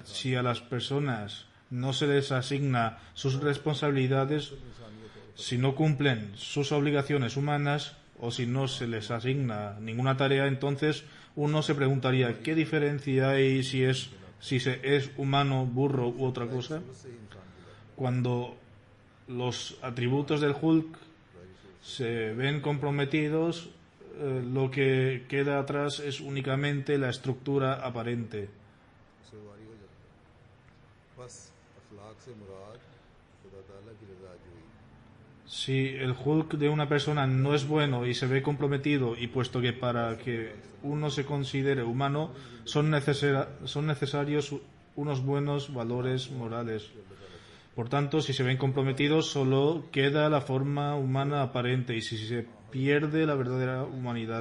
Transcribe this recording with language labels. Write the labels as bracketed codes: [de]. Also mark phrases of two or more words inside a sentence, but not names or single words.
[es] Si a las personas no se les asigna sus responsabilidades, si no cumplen sus obligaciones humanas, o si no se les asigna ninguna tarea, entonces uno se preguntaría: ¿qué diferencia hay si se es humano, burro u otra cosa? Cuando los atributos del Hulk se ven comprometidos, lo que queda atrás es únicamente la estructura aparente. [ur] بس اخلاق سے مراد خدا تعالیٰ کی رضا جوئی [es] Si el hulk de una persona no es bueno y se ve comprometido, y puesto que para que uno se considere humano son necesarios unos buenos valores morales. Por tanto, si se ven comprometidos, solo queda la forma humana aparente y si se pierde la verdadera humanidad.